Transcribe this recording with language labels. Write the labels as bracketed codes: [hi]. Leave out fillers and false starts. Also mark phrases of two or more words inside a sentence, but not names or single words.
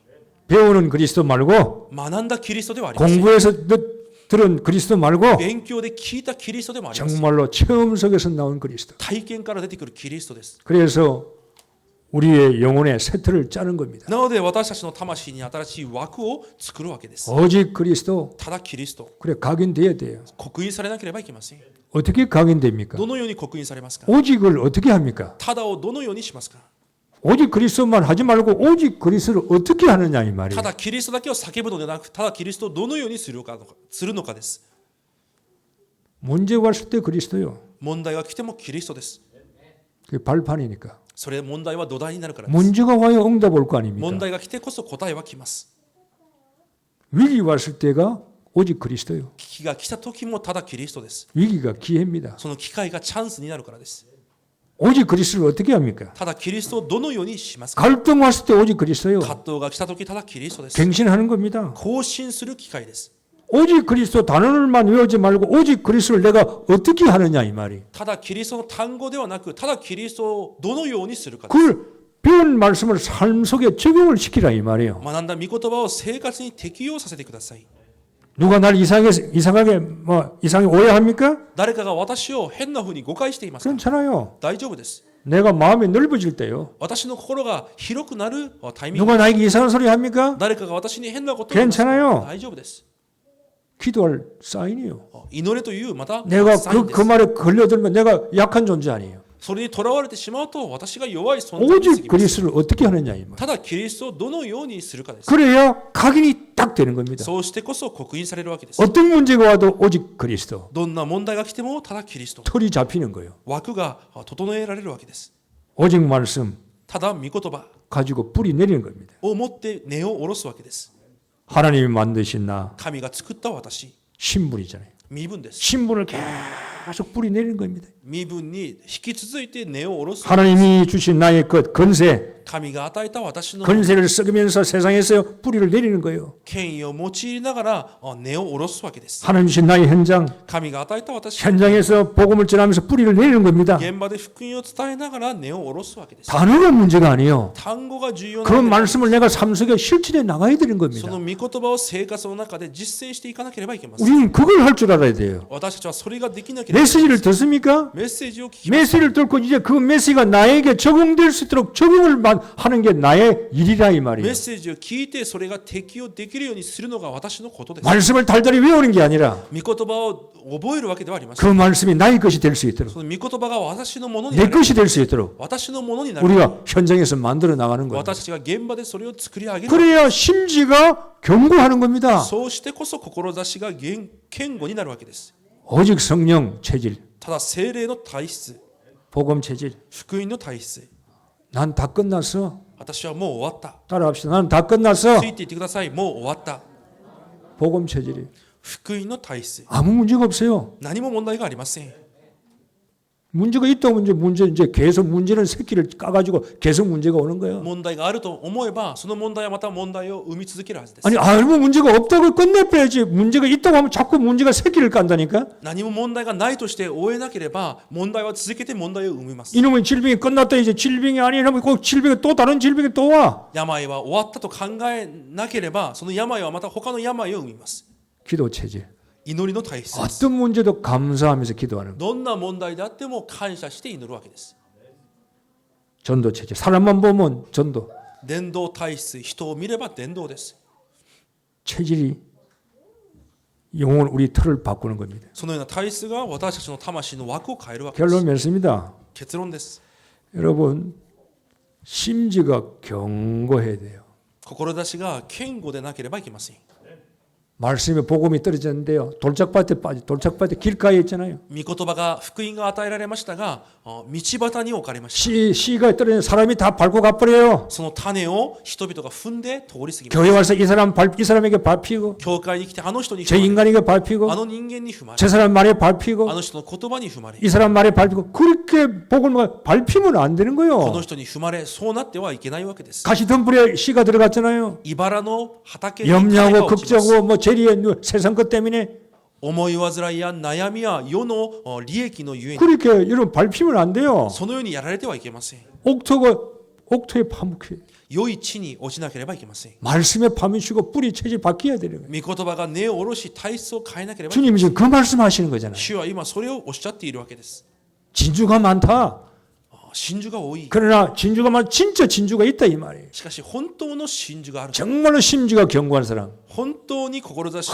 [ko] 배우는 그리스도 말고 [ja] 学んだキリストではありません。 [ko] 공부해서 들은 그리스도 말고 [ja] 勉強で聞いたキリストでもありません。 [ko] 정말로 체험 속에서 나온 그리스도. [ja] 体験から出てくるキリストです。 [ko] 그래서 우리의 영혼의 세트를 짜는 겁니다. [ja] なので私たちの魂に新しい枠を作るわけです。 [ko] 오직 그리스도. [ja] ただキリスト、 [ko] 그래 각인돼야 돼요. [ja] 刻印されなければいけません。 [ko] 어떻게 각인됩니까? [ja] どのように刻印されますか？ [ko] 오직을 어떻게 합니까? [ja] ただをどのようにしますか？ [ko] 오직 그리스도만 하지 말고 오직 그리스도를 어떻게 하느냐 이 [ja] た [ko] 말이에요. [ja] だキリストだけを叫ぶのではなく、ただキリストをどのようにするのかです。 [ko] 문제가 왔을 때 그리스도요. [ja] 問題が来てもキリストです。 [ko] 그게 발판이니까. [ja] それ問題は土台になるからです。 [ko] 문제가 와야 응답 올 거 [ja] 問 [ko] 아닙니까? [ja] 題が来てこそ答えは来ます。 [ko] 위기 왔을 때가 오직 그리스도요. [ja] 危機が来た時もただキリストです。 [ko] 위기가 기회입니다. [ja] その機会がチャンスになるからです。 [ko] 오직 그리스도를 어떻게 합니까? [ja] ただキリストをどのようにしますか？ [ko] 갈등 왔을 때 오직 그리스도요. [ja] 葛藤が来た時ただキリストです。 [ko] 갱신하는 겁니다. [ja] 更新する機会です。 [ko] 오직 그리스도 단어를만 외우지 말고 오직 그리스도를 내가 어떻게 하느냐 이 말이. [ja] ただキリストの単語ではなく、ただキリストをどのようにするかです。 [ko] 그걸 배운 말씀을 삶 속에 적용을 시키라 이 말이에요. [ja] 学んだ御言葉を生活に適用させてください。 [ko] 누가 날 이상하게 오해합니까? [ja] 誰かが私を変な風に誤解していますか？ [ko] 괜찮아요. [ja] 大丈夫です。 [ko] 내가 마음이 넓어질 때요. [ja] 私の心が広くなるタイミング。 [ko] 누가 나에게 이상한 소리 합니까? [ja] 誰かが私に変なことを言いますか？ [ko] 괜찮아요. [ja] 大丈夫です。 [ko] 기도할 사인이요. [ja] 祈れというまた [ko] 내가 [ja] サインです [ko] 그 말에 걸려들면 내가 약한 존재 아니에요. [ja] それにとらわれてしまうと私が弱い存在に過 [ko] 오직 [ja] ぎます。 [ko] 그리스도를 어떻게 하느냐 이 말. [ja] ただキリストをどのようにするかです。 [ko] 그래야 각인이 딱 되는 겁니다. [ja] そうしてこそ刻印されるわけです。 [ko] 어떤 문제가 와도 오직 그리스도. [ja] どんな問題が来てもただキリスト。 [ko] 털이 잡히는 거예요. [ja] 枠が整えられるわけです。 [ko] 오직 말씀 [ja] ただ御言葉 [ko] 가지고 뿌리 내리는 겁니다. [ja] を持って根を下ろすわけです。 [ko] 하나님이 만드신 나 [ja] 神が作った私、 [ko] 신분이잖아요. [ja] 身分です。 [ko] 신분을 계속 뿌리 내리는 겁니다. [ja] 身分に引き続いて根を下ろす。 [ko] 하나님이 주신 나의 것 건세 [ja] 神が与えた私の [ko] 건세를 썩으면서 세상에서 뿌리를 내리는 거예요. [ja] 権威を用いながら根を下ろすわけです。 [ko] 하나님 주신 나의 현장 [ja] 神が与えた私、 [ko] 현장에서 복음을 전하면서 뿌리를 내리는 겁니다. [ja] 現場で福音を伝えながら根を下ろすわけです。 [ko] 단어가 문제가 아니에요. [ja] 単語が重要な [ko] 그 [ja] わけです。 [ko] 말씀을 내가 삶 속에 실천해 나가야 되는 [ja] そ [ko] 겁니다. [ja] の御言葉を生活の中で実践していかなければいけません。 [ko] 우리는 그걸 할 줄 알아야 돼요. [ja] 私たちはそれができなければいけません。 [ko] 메시지를 듣습니까? [ja] メッセージを聞きます。 [ko] 메시지를 듣고 이제 그 메시지가 나에게 적용될 수 있도록 적용을 하는 게 나의 일이라 이 [ja] メ [ko] 말이에요. [ja] ッセージを聞いてそれが適用できるようにするのが私のことです。 [ko] 말씀을 달달이 외우는 게 아니라 [ja] 御言葉を覚えるわけではありませ [ko] 그 [ja] ん。 [ko] 말씀이 나의 것이 될 수 있도록 [ja] その御言葉が私のものに [ko] 내 [ja] なる。 [ko] 것이 될 수 있도록 [ja] 私のものになる。 [ko] 우리가 현장에서 만들어 나가는 거예요. [ja] 私たちが現場でそれを作り上げる。 [ko] 그래야 심지가 견고하는 겁니다. [ja] そうしてこそ志が堅固になるわけです。 [ko] 오직 성령 체질, [ja] ただ聖霊の体質、 [ko] 복음 체질. [ja] 福音の体質。 [ko] 난 다 끝났어. [ja] 私はもう終わった。 [ko] 따라합시다. 나는 다 끝났어. [ja] ついていってください。もう終わった。 [ko] 복음 체질이. [ja] 福音の体質。 [ko] 아무 문제가 없어요. [ja] 何も問題がありません。 [ko] 문제가 있다고 문제 이제 계속 문제는 새끼를 까가지고 계속 문제가 오는 거예요. [ja] 問題があると思えば、その問題はまた問題を生み続けるはずです。 [ko] 아니 알고 문제가 없다고 끝내빼야지. 문제가 있다고 하면 자꾸 문제가 새끼를 깐다니까. [ja] 何も問題がないとして終えなければ、問題は続けて問題を生みます。 [ko] 이놈의 질병이 끝났다 이제 질병이 아니라면 꼭 질병이 또 다른 질병이 또 와. [ja] 病は終わったと考えなければ、その病はまた他の病を生みます。 [ko] 기도 체질. [ja] 祈りの体質です。 [ko] 어떤 문제도 감사하면서 기도하는 거. [ja] どんな問題であっても感謝して祈るわけです。 [ko] 전도 체제. 사람만 보면 전도. [ja] 伝道体質、人を見れば伝道です。 [ko] 체질이 영혼 우리 틀을 바꾸는 겁니다. [ja] そのような体質が私たちの魂の枠を変えるわけです。 [ko] 결론 맺습니다. [ja] 結論です。 [ko] 여러분 심지가 견고해야 돼요. [ja] 志が堅固でなければいけません。 [ko] 말씀에 복음이 떨어졌는데요. 돌짝밭에 길가에 있잖아요. [ja] 御言葉が福音が与えられましたが、道端に置かれました。 [ko] 씨가 떨어진 사람이 다 밟고 가버려요. [ja] その種を人々が踏んで通り過ぎます。 [ko] 교회 와서 이 사람에게 밟히고 [ja] 教会に来てあの人に [ko] 제 [ja] 踏まれ、 [ko] 인간에게 밟히고 [ja] あの人間に踏まれ、 [ko] 저 사람 말에 밟히고 [ja] あの人の言葉に踏まれ、 [ko] 이 사람 말에 밟히고 그렇게 복음을 밟히면 안 되는 [ja] この [ko] 거예요. [ja] 人に踏まれ、そうなってはいけないわけです。 [ko] 가시덤불에 씨가 들어갔잖아요. [ja] 茨の畑に種 [ko] 염려하고 [ja] が落ちます。 [ko] 걱정하고 뭐 재리에 세상 것 때문에 [ja] 思い煩いや悩みや世の利益のゆえに [ko] 그렇게 여러분 밟히면 안 돼요. [ja] そのようにやられてはいけません。 [ko] 옥토에 파묻혀 [ja] 良い地に落ちなければいけません。 [ko] 말씀에 파묻히고 뿌리 체질 바뀌어야 되는 거예요. [ja] 御言葉が根を下ろし体質を変えなければいけません。 [ko] 주님이 지금 그 말씀하시는 거잖아요. [ja] 主は今それをおっしゃっているわけです。 [ko] 진주가 많다. [ja] 真珠が多い。 [ko] 그러나 진짜 진주가 있다 이 말이에요. [ja] しかし本当の真珠がある。 [ko] 정말로 심지가 견고한 사람, [ja] 本当に志